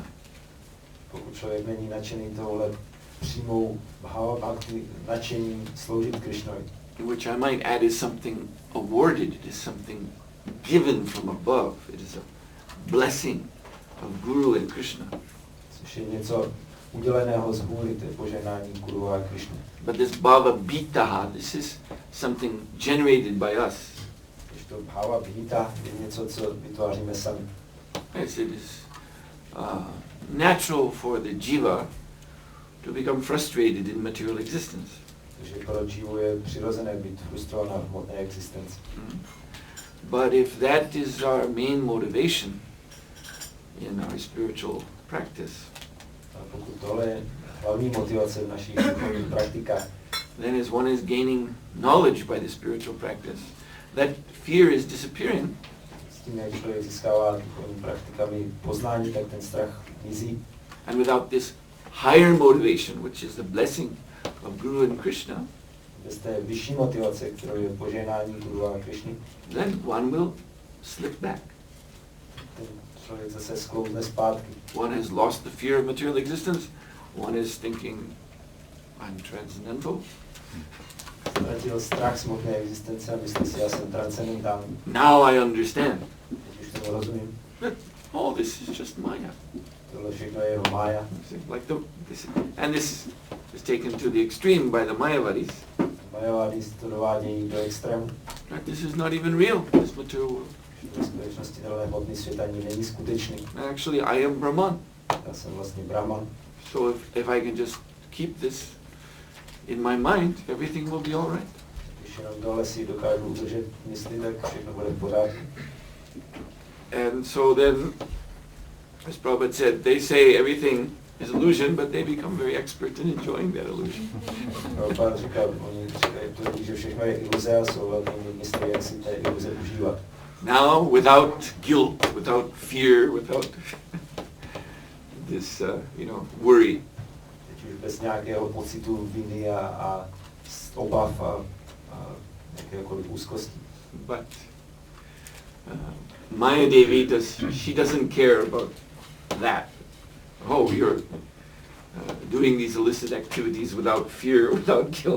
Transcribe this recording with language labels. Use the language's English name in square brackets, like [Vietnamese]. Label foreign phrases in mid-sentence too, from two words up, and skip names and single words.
[Czech] Pokud člověk není nadšený tohle přímou [Sanskrit] bhava bhakti, [Czech] nadšením sloužit Krishnovi, [English] which I might add is something awarded, it is something given from above, it is a blessing of Guru and Krishna. [Czech] což je něco uděleného z hůry, to je požehnání Guru a Krishna. [English] But this [Sanskrit] bhava bhitaha, [English] this is something generated by us. [Czech] Když to [Sanskrit] bhava bhita [Czech] je něco, co vytváříme sami. [English] Yes, it is natural for the jiva to become frustrated in material existence. [Czech] Takže pro jivu je přirozené být frustrovaná v hmotné existenci. [English] But if that is our main motivation in our spiritual practice, [Czech] A pokud tohle je hlavní motivace v našich duchovních praktikách, [English] then as one is gaining knowledge by the spiritual practice, that fear is disappearing. [Czech] s tím, jak člověk získává duchovní praktikami poznání, tak ten strach mizí. [English] And without this higher motivation, which is the blessing of Guru and Krishna, [Czech] Bez té vyšší motivace, kterou je požehnání Guru a Krishny, [English] then one will slip back. [Czech] ten člověk zase sklouzne zpátky. [English] One has lost the fear of material existence. One is thinking, I'm transcendental. [Czech] Ztratil strach z hmotné existence a myslí si, já jsem transcendentální. [English] Now I understand. [Czech] Teď už tomu rozumím. [English] That all this is just Maya. [Czech] Tohle všechno je jeho mája. [English] Like this is taken to the extreme by the Mayavadis. [Czech] Majavády to dovádějí do extrému. [English] That this is not even real, this material world. [Czech] Ve skutečnosti tenhle hmotný svět ani není skutečný. [English] Actually, I am Brahman. [Czech] Já jsem vlastně Brahman. [English] So if I can just keep this in my mind, everything will be all right. [Czech] Když jenom tohle si dokážu udržet mysli, tak všechno bude v pořádku. [English] And so then As Prabhupada said, they say everything is illusion, but they become very expert in enjoying that illusion. [Czech] Prabhupada říkal, oni říkají, že všechno je iluze a jsou velkými mistry, jak si té iluze užívat. [English] Now, without guilt, without fear, without this, worry. [Czech] Teď už bez nějakého pocitu viny a obav a jakéhokoliv úzkosti. [English] But Maya Devi she doesn't care about that. Oh, you're doing these illicit activities without fear, without guilt.